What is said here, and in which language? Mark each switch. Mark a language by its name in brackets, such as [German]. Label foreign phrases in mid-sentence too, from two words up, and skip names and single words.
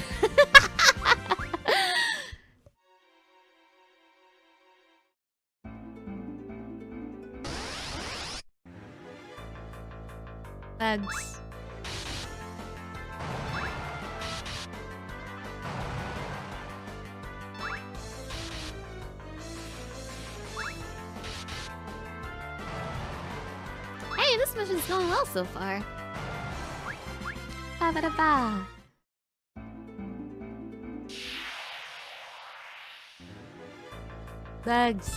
[English] Bugs. Hey, this mission's going well so far. Ba-ba-da-ba. Bugs.